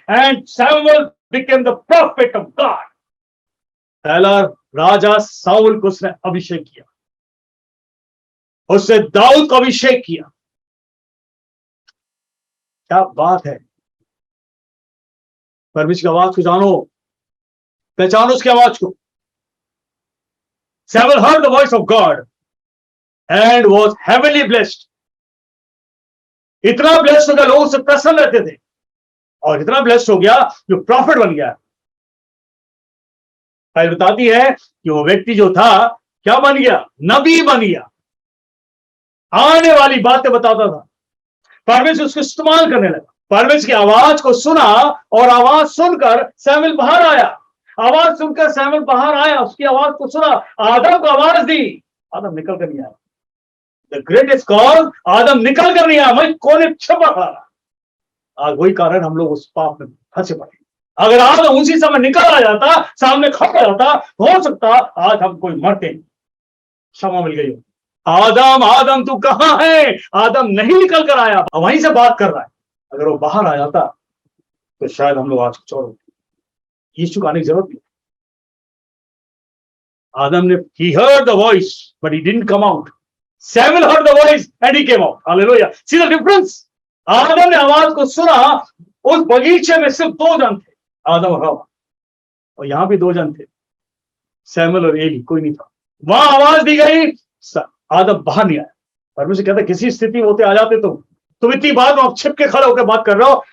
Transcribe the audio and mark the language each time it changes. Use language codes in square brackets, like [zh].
[en] And Samuel became the prophet of God. [hi] पहला राजा Saul को उसने अभिषेक किया, उससे दाऊद को अभिषेक किया। क्या बात है। परमेश्वर की आवाज को जानो, पहचानो उसकी आवाज को। [en] Samuel heard the voice of God and was heavily blessed. [hi] इतना ब्लेस्ड हो गया, लोग उससे प्रसन्न रहते थे और इतना ब्लेस्ड हो गया जो प्रॉफिट बन गया। बाइबल बताती है कि वो व्यक्ति जो था क्या बन गया? नबी बन गया। आने वाली बातें बताता था। परमेश्वर उसको इस्तेमाल करने लगा। परमेश्वर की आवाज को सुना और आवाज सुनकर सैमुएल बाहर आया। आवाज सुनकर सैमुएल बाहर आया, उसकी आवाज को सुना, आदम को आवाज दी, आदम निकल कर नहीं आया। [en] the greatest call, [hi] आदम निकल कर नहीं आया, मैं कोने छुपा खड़ा रहा। आज वही कारण हम लोग उस पाप में फंसे पड़े। अगर आदम उसी समय निकल आ जाता, सामने खड़ा जाता, हो सकता आज हम कोई मरते नहीं। क्षमा मिल गई। आदम आदम तू कहां है? आदम नहीं निकल कर आया, वहीं से बात कर रहा है। अगर वो बाहर आ जाता तो शायद हम लोग आज कुछ और होते। यीशु को आने की जरूरत नहीं। आदम ने [en] he heard the voice but he didn't come out. Samuel heard the voice and he came out. Hallelujah. See the difference? [hi] आदम ने आवाज को सुना। उस बगीचे में सिर्फ 2 जन थे, आदम और हवा, और यहां भी 2 जन थे, सैमुएल और एली, कोई नहीं था। वहां आवाज दी गई, आदम बाहर नहीं आया। परमेश्वर कहता किसी स्थिति में होते आ जाते तुम इतनी बात में आप छिप के खड़े होकर बात कर रहे हो।